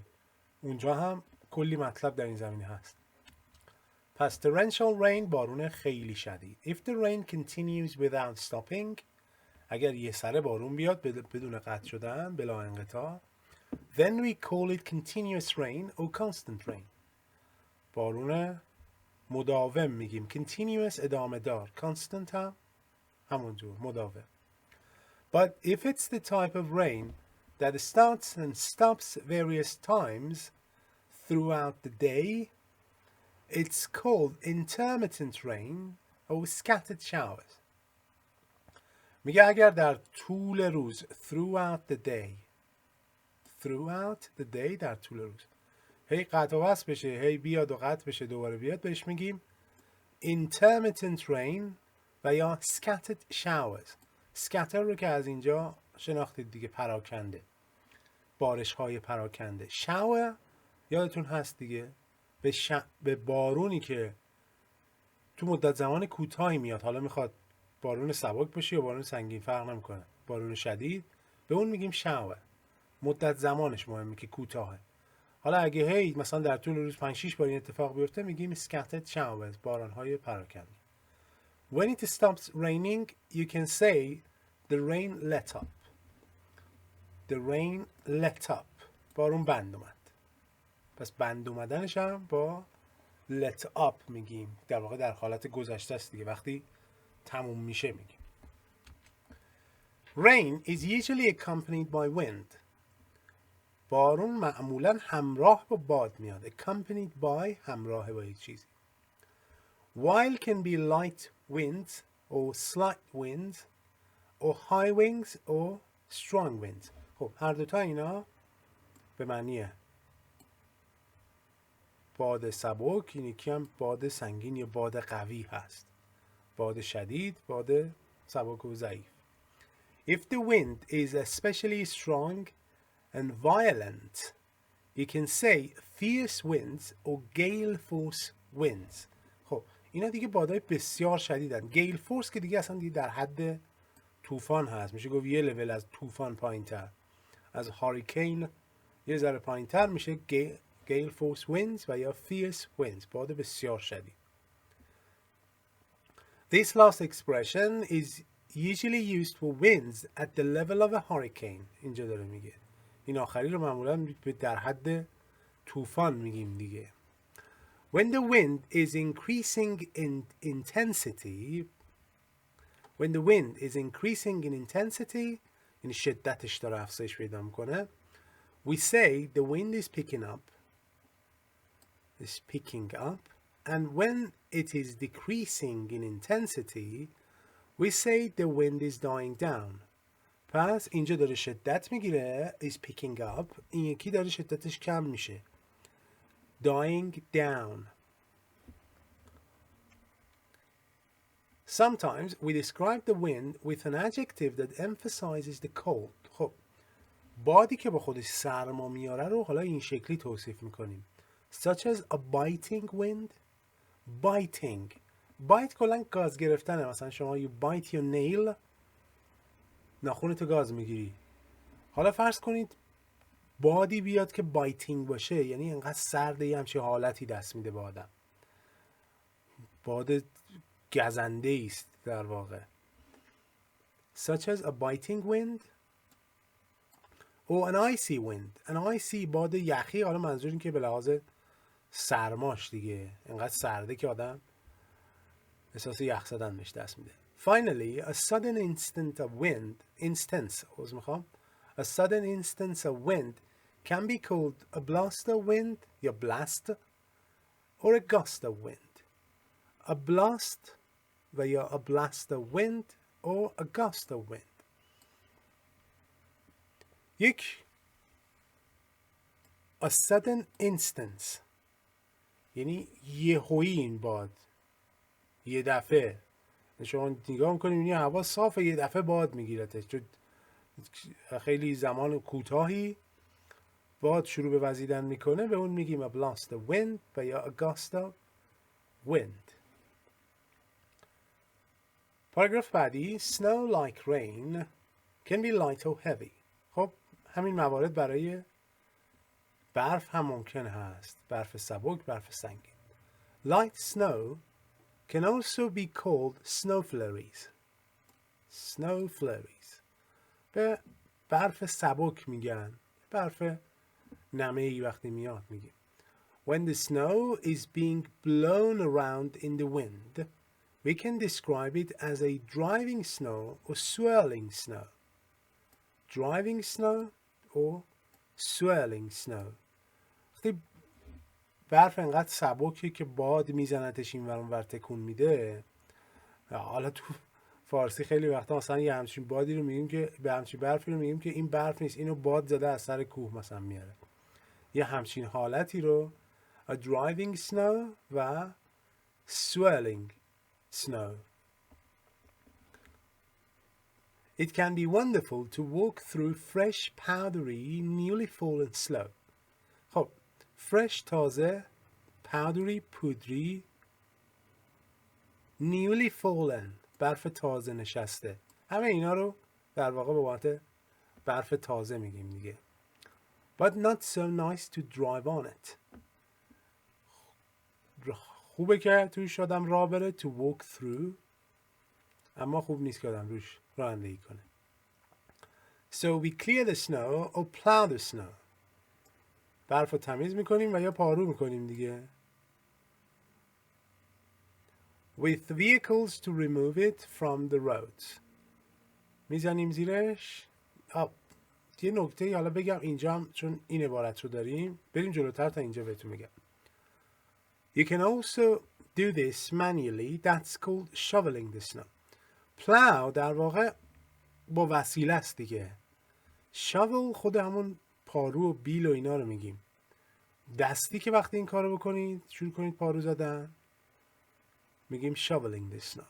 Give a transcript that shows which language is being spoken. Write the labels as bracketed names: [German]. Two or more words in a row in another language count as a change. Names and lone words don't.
[Persian] اونجا هم کلی مطلب در این زمینه هست. پس [English] torrential rain، [Persian] بارون خیلی شدید. [English] If the rain continues without stopping، [Persian] اگر یه سره بارون بیاد بدون قطع شدن، [Arabic] بلا انقطاع، [English] then we call it continuous rain or constant rain. [Persian] بارون مداوم میگیم. continuous ادامه دار، constant هم همونجور مداوم. [English] But if it's the type of rain that starts and stops various times throughout the day, it's called intermittent rain or scattered showers. [Persian] میگه اگر در طول روز [English] throughout the day [Persian] در طول روز هی قطع و وصل بشه، هی بیاد و قطع بشه دوباره بیاد، بهش میگیم [English] intermittent rain [Persian] و یا [English] scattered showers. [Persian] scatter رو که از اینجا شناختید دیگه، پراکنده، بارش های پراکنده. shower یادتون هست دیگه، به بارونی که تو مدت زمان کوتاهی میاد، حالا میخواد بارون سبک باشه یا بارون سنگین فرق نمیکنه، بارون شدید، به اون میگیم shower. مدت زمانش مهمه که کوتاهه. حالا اگه هی مثلا در طول روز 5-6 بار این اتفاق بیفته، میگیم [English] scattered showers، [Persian] باران‌های پراکنده. [English] When it stops raining, you can say the rain let up. The rain let up. [Persian] بارون بند اومد. پس بند اومدنش هم با [English] let up [Persian] میگیم. در واقع در حالت گذشته است دیگه، وقتی تموم میشه میگیم. [English] Rain is usually accompanied by wind. [Persian] بارون معمولا همراه با باد میاد. [English] accompanied by، [Persian] همراه با یک چیزی. [English] While can be light winds or slight winds or high winds or strong winds. [Persian] خب هر دوتا اینا به معنی باد سبک، این یکی هم باد سنگین یا باد قوی هست. باد شدید، باد سبک و ضعیف. [English] If the wind is especially strong and violent, you can say fierce winds or gale force winds. [Persian] خب اینا دیگه بادای بسیار شدیدن. [English] gale force [Persian] که دیگه اصلا دیگه در حد طوفان هست، میشه گفت یه لول از طوفان پایین‌تر، از هاریکین یه ذره پایین‌تر میشه [English] gale force winds [Persian] و یا [English] fierce winds, [Persian] باد بسیار شدید. [English] This last expression is usually used for winds at the level of a hurricane. [Persian] اینجا داره میگه این آخری رو معمولا در حد طوفان میگیم دیگه. [English] When the wind is increasing in intensity, [Persian] یعنی شدتش داره افزایش پیدا میکنه، [English] we say the wind is picking up, and when it is decreasing in intensity, we say the wind is dying down. [Persian] پس اینجا داره شدت میگیره، [English] is picking up، [Persian] این یکی داره شدتش کم میشه، [English] dying down. Sometimes we describe the wind with an adjective that emphasizes the cold. [Persian] خب بادی که با خودش سرما میاره رو حالا این شکلی توصیف میکنیم. [English] Such as a biting wind. Bite [Persian] کلن گاز گرفتنه. مثلا شما [English] you bite your nail، [Persian] ناخونتو گاز میگیری. حالا فرض کنید بادی بیاد که بایتینگ باشه، یعنی انقدر سرده، یه همچین حالتی دست میده به آدم، باد گزنده است در واقع. [English] Such as a biting wind or an icy wind. An icy، [Persian] باد یخی. حالا منظور این که به لحاظ سرماش دیگه، انقدر سرده که آدم احساس یخ زدن بهش دست میده. [English] Finally, a sudden instance of wind can be called a blast of wind, یا blast, or a gust of wind. a blast [Persian] و یا [English] a blast of wind or a gust of wind. [Persian] یک [English] a sudden instance [Persian] یعنی یهویی این باد، یه دفعه شما نگاه میکنیم این هوا صافه، یه دفعه باد میگیرتش، چون خیلی زمان کوتاهی باد شروع به وزیدن میکنه، به اون میگیم [English] a blast of wind [Persian] و یا [English] a gust of wind. [Persian] پاراگراف بعدی [English] snow like rain can be light or heavy. [Persian] خب همین موارد برای برف هم ممکن هست، برف سبک، برف سنگین. [English] Light snow can also be called snow flurries. Snow flurries [Persian] به برف سبک میگن، برف نمه‌ای وقتی میاد میگیم. [English] When the snow is being blown around in the wind, we can describe it as a driving snow or swirling snow. Driving snow or swirling snow. [Persian] وقتی برف انقدر سبکه که باد میزنتش این ور اون ور تکون میده، حالا تو فارسی خیلی وقتا مثلا یه همچین بادی رو میگیم که به همچین برفی رو میگیم که این برف نیست، اینو باد زده از سر کوه مثلا میاره. یه همچین حالتی رو [English] a driving snow [Persian] و [English] swirling snow. It can be wonderful to walk through fresh powdery newly fallen snow. [Persian] خب fresh تازه، powdery پودری، [English] newly fallen [Persian] برف تازه نشسته، همه اینا رو در واقع به معنی برف تازه میگیم دیگه. [English] But not so nice to drive on it. [Persian] خوبه که توش آدم راه بره [English] to walk through، [Persian] اما خوب نیست که آدم روش رانندگی کنه. [English] So we clear the snow or plow the snow. [Persian] برف رو تمیز میکنیم و یا پارو میکنیم دیگه. [English] With vehicles to remove it from the roads. [Persian] میزنیم زیرش. یه نکته حالا بگم اینجا هم، چون این عبارت رو داریم بریم جلوتر تا اینجا بهتون میگم. [English] You can also do this manually. That's called shoveling the snow. [Persian] Plow در واقع با وسیله است دیگه. shovel خود همون پارو و بیل و اینا رو میگیم. دستی که وقتی این کارو بکنید شروع کنید پارو زدن میگیم [English] shoveling the snow.